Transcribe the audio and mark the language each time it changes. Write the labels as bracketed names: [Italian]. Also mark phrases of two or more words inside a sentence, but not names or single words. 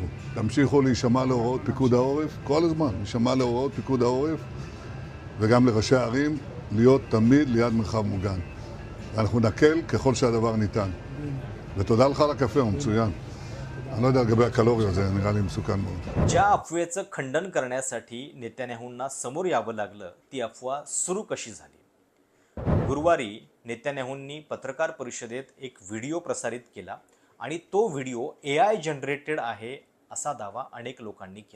[Hebrew] תמשיכו להישמע להוראות פיקוד העורף, כל הזמן, להישמע להוראות פיקוד העורף, וגם לראשי הערים, להיות תמיד ליד מרחב מוגן. ואנחנו נקל ככל שהדבר ניתן. ותודה לך על הקפה, הוא מצוין. אני לא יודע לגבי הקלוריות, זה נראה לי מסוכן מאוד. [Marathi] ज्या अफवेचं खंडन करण्यासाठी नेत्यान्याहूंना समोर यावं लागलं, ती अफवा सुरू कशी झाली. गुरुवारी नेत्यान्याहूंनी पत्रकार परिषदेत एक व्हिडिओ प्रसारित केला आणि तो व्हिडिओ AI जनरेटेड आहे असा दावा अनेक लोकांनी केला.